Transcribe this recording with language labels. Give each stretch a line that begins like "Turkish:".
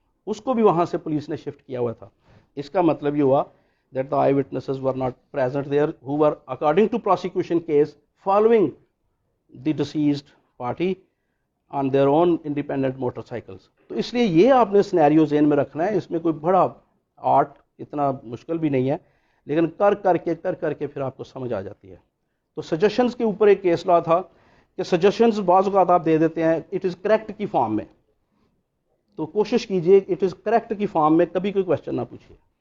Urdu: اس کو بھی وہاں سے پولیس نے شفٹ کیا ہوا تھا. اس کا مطلب یہ ہوا
English: that the eyewitnesses were not present there, who were, according to prosecution case, following the deceased party on their own independent motorcycles.
Urdu: تو اس لیے یہ آپ نے سینیریو ذہن میں رکھنا ہے. اس میں کوئی بڑا آرٹ اتنا مشکل بھی نہیں ہے, لیکن کر کر کے پھر آپ کو سمجھ آ جاتی ہے. تو سجیشنز کے اوپر ایک کیس لا تھا کہ سجیشنز بعض اوقات آپ دے دیتے ہیں اٹ از کریکٹ کی فارم میں, تو کوشش کیجئے اٹ از کریکٹ کی فارم میں کبھی کوئی کوشچن نہ پوچھیے.